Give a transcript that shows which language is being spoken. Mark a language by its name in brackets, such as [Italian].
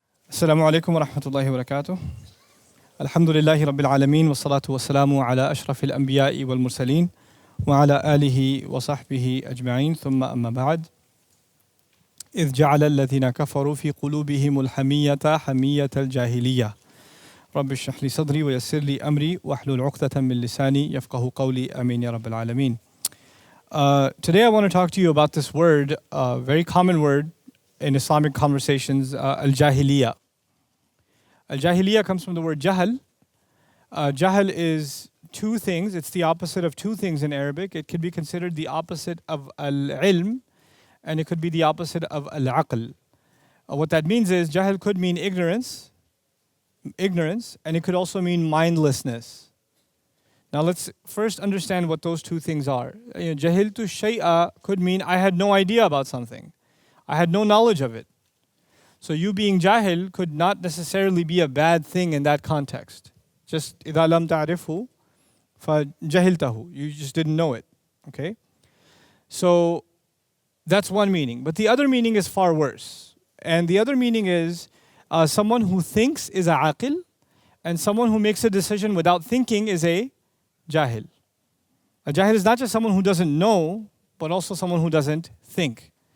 [Arabic] السلام عليكم ورحمة الله وبركاته. الحمد لله رب العالمين والصلاة والسلام على أشرف الأنبياء والمرسلين وعلى آله وصحبه أجمعين ثم أما بعد. إذ جعل الذين كفروا في قلوبهم الحمية حمية الجاهلية رب اشرح لي صدري ويسر لي أمري واحلل عقدة من لساني يفقه قولي آمين يا رب العالمين. [English] Today I want to talk to you about this word, a very common word in Islamic conversations, al-jahiliyyah. Al-jahiliyyah comes from the word jahl. Jahl is two things. It's the opposite of two things in Arabic. It could be considered the opposite of al-ilm, and it could be the opposite of al-aql. What that means is jahl could mean ignorance, and it could also mean mindlessness. Now let's first understand what those two things are. Jahiltu shay'a could mean I had no idea about something. I had no knowledge of it. So you being jahil could not necessarily be a bad thing in that context. [Arabic] Just إِذَا لَمْ تَعْرِفْهُ فَجَهِلْتَهُ. [English] You just didn't know it. Okay? So that's one meaning. But the other meaning is far worse. And the other meaning is someone who thinks is a aqil, and someone who makes a decision without thinking is a jahil. A jahil is not just someone who doesn't know, but also someone who doesn't think.